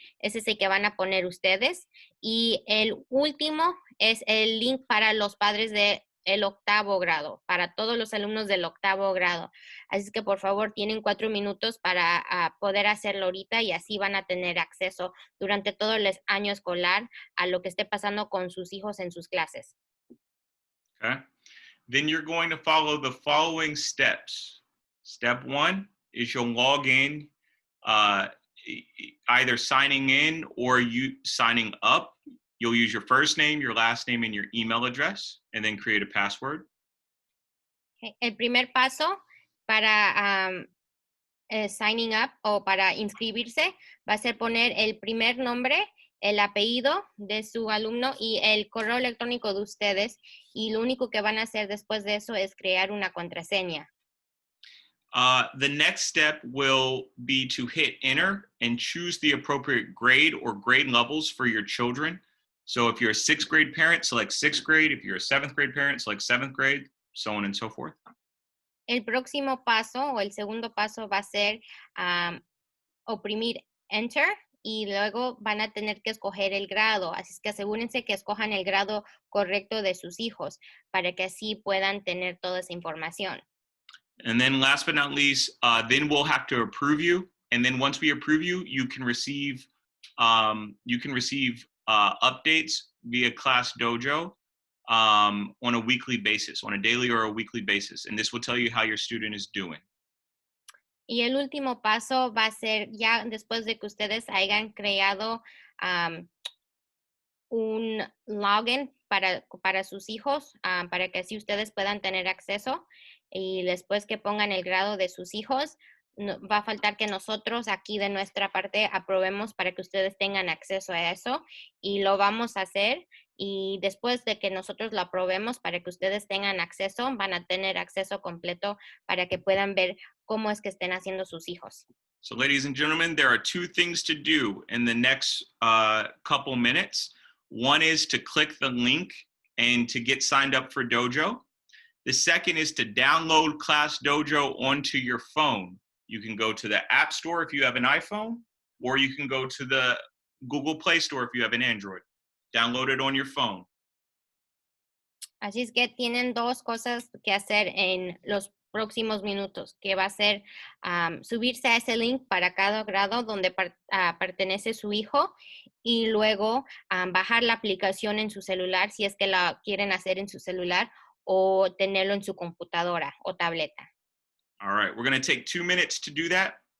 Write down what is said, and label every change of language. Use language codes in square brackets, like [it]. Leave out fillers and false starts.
[es] Ese es el que van a poner ustedes. Y el último es el link para los padres del 8º grado, para todos los alumnos del 8º grado. Así que por favor tienen 4 minutos para poder hacerlo ahorita y así van a tener acceso durante todo el año escolar a lo que esté pasando con sus hijos en sus clases. [en] Okay. Then you're going to follow the following steps. Step 1 is you'll log in, either signing in or you signing up. You'll use your first name, your last name, and your email address, and then create a password. Okay. [es] El primer paso para [en] signing up [es] o para inscribirse va a ser poner el primer nombre, el apellido de su alumno y el correo electrónico de ustedes. Y lo único que van a hacer después de eso es crear una contraseña. [en] The next step will be to hit enter and choose the appropriate grade or grade levels for your children. So if you're a 6th grade parent, select 6th grade. If you're a 7th grade parent, select 7th grade, so on and so forth. [es] El próximo paso o el segundo paso va a ser oprimir enter y luego van a tener que escoger el grado. Así es que asegúrense que escojan el grado correcto de sus hijos para que así puedan tener toda esa información. [en] And then last but not least, then we'll have to approve you. And then once we approve you, you can receive updates via Class Dojo on a weekly basis, on a daily or a weekly basis. And this will tell you how your student is doing. [es] Y el último paso va a ser ya después de que ustedes hayan creado un login para sus hijos, para que así ustedes puedan tener acceso. Y después que pongan el grado de sus hijos, no, va a faltar que nosotros aquí de nuestra parte aprobemos para que ustedes tengan acceso a eso. Y lo vamos a hacer. Y después de que nosotros lo aprobemos para que ustedes tengan acceso, van a tener acceso completo para que puedan ver cómo es que estén haciendo sus hijos. [en] So ladies and gentlemen, there are 2 things to do in the next couple minutes. One is to click the link and to get signed up for Dojo. The second is to download Class Dojo onto your phone. You can go to the App Store if you have an iPhone, or you can go to the Google Play Store if you have an Android. Download it on your phone. [es] Así es que tienen dos cosas que hacer en los próximos minutos, que va a ser subirse a ese link para cada grado donde pertenece su hijo y luego bajar la aplicación en su celular si es que la quieren hacer en su celular o tenerlo en su computadora o tableta. [en] All right, we're going to take 2 minutes to do that.